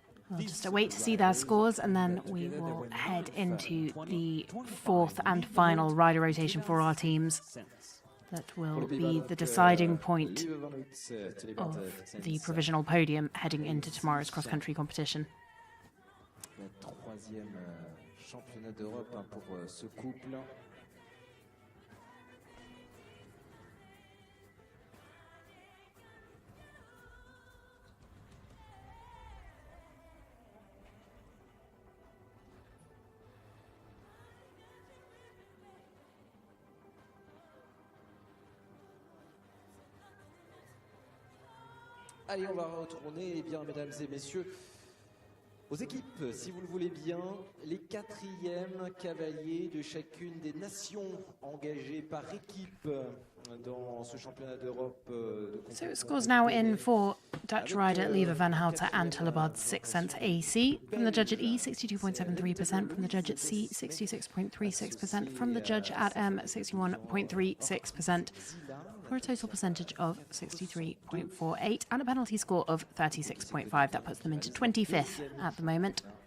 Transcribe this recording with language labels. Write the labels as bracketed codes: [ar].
[en] We'll just wait to see their scores, and then we will head into the fourth and final rider rotation for our teams. That will be the deciding point of the provisional podium heading into tomorrow's cross-country competition. [fr] Le troisième championnat d'Europe pour ce couple. Allez, on va retourner, eh bien, mesdames et messieurs, aux équipes, si vous le voulez bien, les quatrièmes cavaliers de chacune des nations engagées par équipe dans ce championnat d'Europe. [en] So scores now in for Dutch rider Lieve van Houten and Tillebard's Sixth Sense AC. From the judge at E, 62.73%. From the judge at C, 66.36%. From the judge at M, 61.36%. For a total percentage of 63.48 and a penalty score of 36.5. That puts them into 25th at the moment.